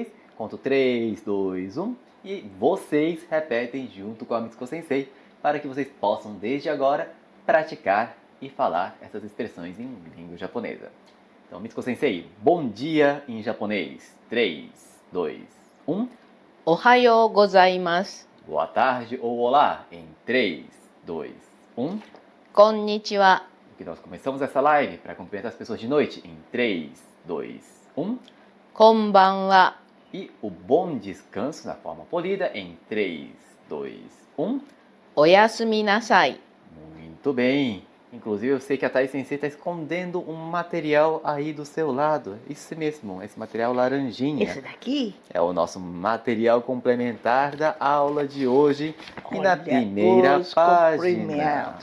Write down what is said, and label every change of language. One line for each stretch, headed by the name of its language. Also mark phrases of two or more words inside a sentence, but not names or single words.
Portuguese: Conto 3, 2, 1. E vocês repetem junto com a Mitsuko Sensei para que vocês possam, desde agora, praticar e falar essas expressões em língua japonesa. Então, Mitsuko Sensei, bom dia em japonês. 3, 2, 1.
Japanese: おはようございます.
Portuguese: boa tarde ou olá em 3, 2, 1.
Japanese: こんにちは。
Portuguese: Que nós começamos essa live para cumprimentar as pessoas de noite em 3, 2, 1.
Japanese: こんばんは。
Portuguese: E o bom descanso na forma polida em 3, 2, 1.
Japanese: おやすみなさい。
Portuguese: Muito bem. Inclusive eu sei que a Thais Sensei está escondendo um material aí do seu lado. Isso mesmo, esse material laranjinha. Esse daqui? É o nosso material complementar da aula de hoje. E na Olha, primeira os página. cumprimentos.